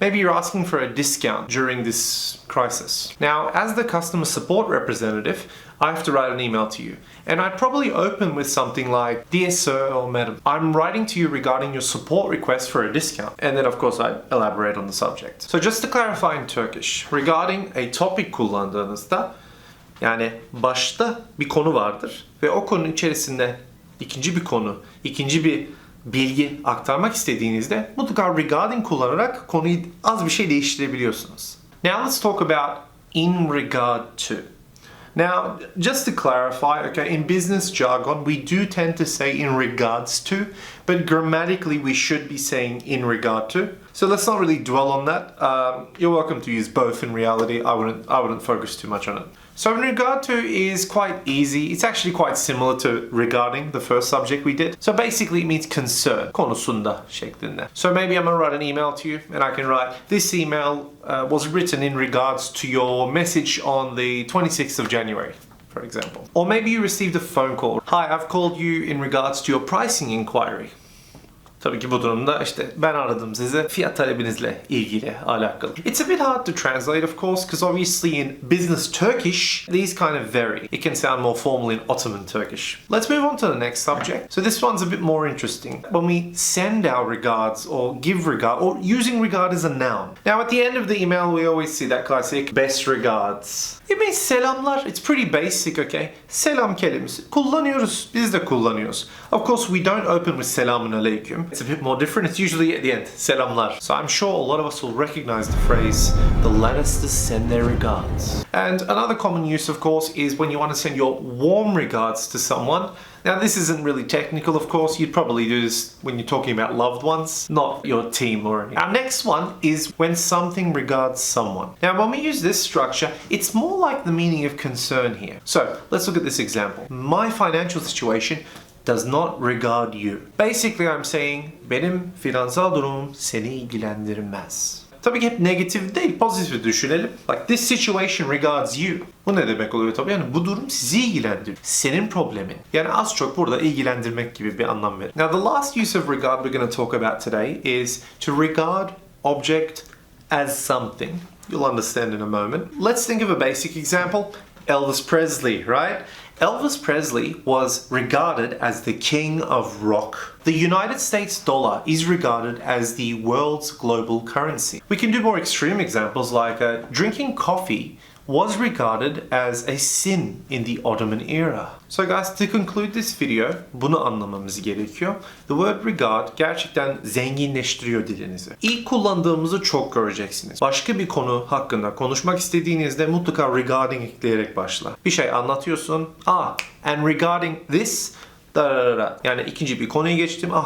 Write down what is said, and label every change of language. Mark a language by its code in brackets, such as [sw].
[en] Maybe you're asking for a discount during this crisis. Now, as the customer support representative, I have to write an email to you. And I'd probably open with something like, "Dear sir or madam, I'm writing to you regarding your support request for a discount." And then of course I'd elaborate on the subject. So just to clarify in Turkish, [tr] regarding a topic kullandığınızda, yani başta bir konu vardır ve o konunun içerisinde ikinci bir konu, ikinci bir bilgi aktarmak istediğinizde mutlaka regarding kullanarak konuyu az bir şey değiştirebiliyorsunuz. [en] Now let's talk about in regard to. Now, just to clarify, okay, in business jargon, we do tend to say in regards to, but grammatically we should be saying in regard to. So let's not really dwell on that. You're welcome to use both in reality. I wouldn't focus too much on it. So in regard to is quite easy. It's actually quite similar to regarding, the first subject we did. So basically it means concern, [tr] konusunda şeklinde. [en] So maybe I'm gonna write an email to you and I can write, "This email was written in regards to your message on the 26th of January." For example. Or maybe you received a phone call. "Hi, I've called you in regards to your pricing inquiry." [tr] Tabii ki bu durumda işte ben aradım sizi fiyat talebinizle ilgili alakalı. [en] It's a bit hard to translate of course because obviously in business Turkish these kind of vary. It can sound more formal in Ottoman Turkish. Let's move on to the next subject. So this one's a bit more interesting. When we send our regards or give regard or using regard as a noun. Now at the end of the email we always see that classic best regards. It means [tr] selamlar. [en] It's pretty basic, okay? [tr] Selam kelimesi. Kullanıyoruz. Biz de kullanıyoruz. [en] Of course we don't open with selamun aleyküm. It's a bit more different. It's usually at the end. Selamlar. So I'm sure a lot of us will recognize the phrase, "The Lannisters send their regards." And another common use, of course, is when you want to send your warm regards to someone. Now this isn't really technical, of course. You'd probably do this when you're talking about loved ones, not your team or anything. Our next one is when something regards someone. Now when we use this structure, it's more like the meaning of concern here. So let's look at this example. My financial situation does not regard you. Basically I'm saying [tr] benim finansal durumum seni ilgilendirmez. Tabii ki hep negatif değil, pozitif düşünelim. [en] Like this situation regards you. [tr] Bu ne demek oluyor tabii? Yani bu durum sizi ilgilendiriyor. Senin problemin. Yani az çok burada ilgilendirmek gibi bir anlam verir. [en] Now the last use of regard we're going to talk about today is to regard object as something. You'll understand in a moment. Let's think of a basic example. Elvis Presley, right? Elvis Presley was regarded as the king of rock. The United States dollar is regarded as the world's global currency. We can do more extreme examples like drinking coffee was regarded as a sin in the Ottoman era. So guys, to conclude this video, [tr] bunu anlamamız gerekiyor. [en] The word [tr] regard gerçekten zenginleştiriyor dilinizi. İlk kullandığımızı çok göreceksiniz. Başka bir konu hakkında konuşmak istediğinizde mutlaka regarding ekleyerek başla. Bir şey anlatıyorsun. [en] And regarding this, [tr] yani ikinci bir konuya geçtim.